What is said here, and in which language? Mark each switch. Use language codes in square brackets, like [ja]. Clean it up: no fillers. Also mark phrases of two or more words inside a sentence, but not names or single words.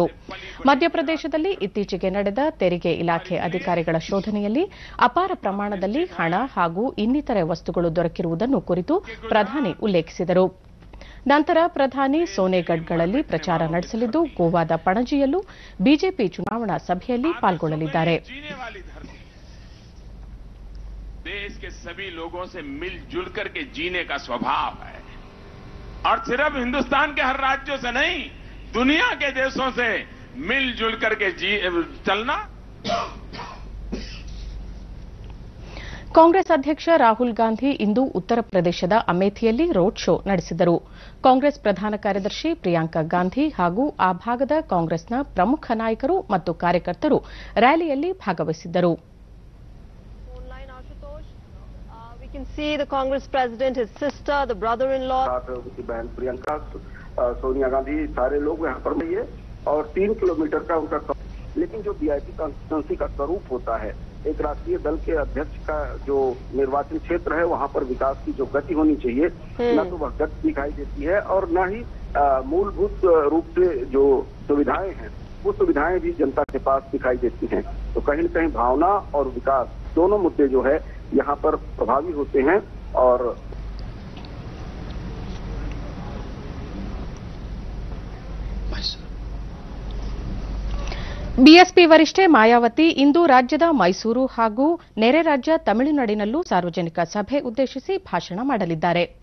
[kn] ಮಧ್ಯಪ್ರದೇಶದಲ್ಲಿ ಇತ್ತೀಚೆಗೆ ನಡೆದ ತೆರಿಗೆ ಇಲಾಖೆ ಅಧಿಕಾರಿಗಳ ಶೋಧನೆಯಲ್ಲಿ ಅಪಾರ ಪ್ರಮಾಣದಲ್ಲಿ ಹಣ ಹಾಗೂ ಇನ್ನಿತರೆ ವಸ್ತುಗಳು ದೊರಕಿರುವುದನ್ನು ಕುರಿತು ಪ್ರಧಾನಿ ಉಲ್ಲೇಖಿಸಿದರು. ನಂತರ ಪ್ರಧಾನಿ ಸೋನೆಗಢ್ಗಳಲ್ಲಿ ಪ್ರಚಾರ ನಡೆಸಲಿದ್ದು, ಗೋವಾದ ಪಣಜಿಯಲ್ಲೂ ಬಿಜೆಪಿ ಚುನಾವಣಾ ಸಭೆಯಲ್ಲಿ ಪಾಲ್ಗೊಳ್ಳಲಿದ್ದಾರೆ. [hi] देश के सभी लोगों से मिलजुल करके जीने का स्वभाव है और सिर्फ हिंदुस्तान के हर राज्यों से नहीं, दुनिया के देशों से मिलजुल करके चलना. [kn] ಕಾಂಗ್ರೆಸ್ ಅಧ್ಯಕ್ಷ ರಾಹುಲ್ ಗಾಂಧಿ ಇಂದು ಉತ್ತರ ಪ್ರದೇಶದ ಅಮೇಥಿಯಲ್ಲಿ [en] road show [kn] ನಡೆಸಿದರು. ಕಾಂಗ್ರೆಸ್ ಪ್ರಧಾನ ಕಾರ್ಯದರ್ಶಿ ಪ್ರಿಯಾಂಕಾ ಗಾಂಧಿ ಹಾಗೂ ಆ ಭಾಗದ ಕಾಂಗ್ರೆಸ್ನ ಪ್ರಮುಖ ನಾಯಕರು ಮತ್ತು ಕಾರ್ಯಕರ್ತರು ರ್ಯಾಲಿಯಲ್ಲಿ ಭಾಗವಹಿಸಿದ್ದರು. [en] We can see the Congress president, his sister, the brother-in-law. [hi] उसकी बहन प्रियंका, सोनिया गांधी, सारे लोग यहाँ पर है और 3 किलोमीटर का उनका, लेकिन जो [en] VIP constituency [hi] का स्वरूप होता है, एक राष्ट्रीय दल के अध्यक्ष का जो निर्वाचन क्षेत्र है, वहाँ पर विकास की जो गति होनी चाहिए, न तो वह गति दिखाई देती है और न ही मूलभूत रूप से जो सुविधाएं हैं, वो सुविधाएं भी जनता के पास दिखाई देती हैं. तो कहीं न कहीं भावना और विकास दोनों मुद्दे जो है यहाँ पर प्रभावी होते हैं. और [kn] ಬಿಎಸ್ಪಿ ವರಿಷ್ಠೆ ಮಾಯಾವತಿ ಇಂದು ರಾಜ್ಯದ ಮೈಸೂರು ಹಾಗೂ ನೆರೆ ರಾಜ್ಯ ತಮಿಳುನಾಡಿನಲ್ಲೂ ಸಾರ್ವಜನಿಕ ಸಭೆ ಉದ್ದೇಶಿಸಿ ಭಾಷಣ ಮಾಡಲಿದ್ದಾರೆ.